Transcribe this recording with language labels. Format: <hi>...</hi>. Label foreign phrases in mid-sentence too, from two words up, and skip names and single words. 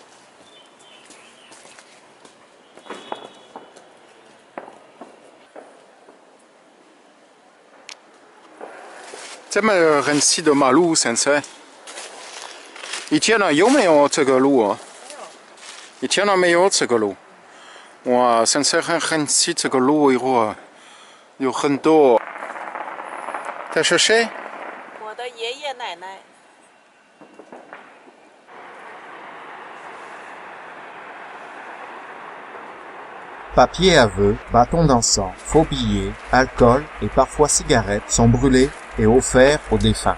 <zh>这么很细的马路，现在以前呢有没有这个路啊？以前呢没有这个路，哇，现在很细这个路以后啊，有很多。这是谁？我的爷爷奶奶。</zh> <fr>Papier à vœux, bâtons d'encens, faux billets, alcool et parfois cigarettes sont brûlés et offerts aux défunts.</fr>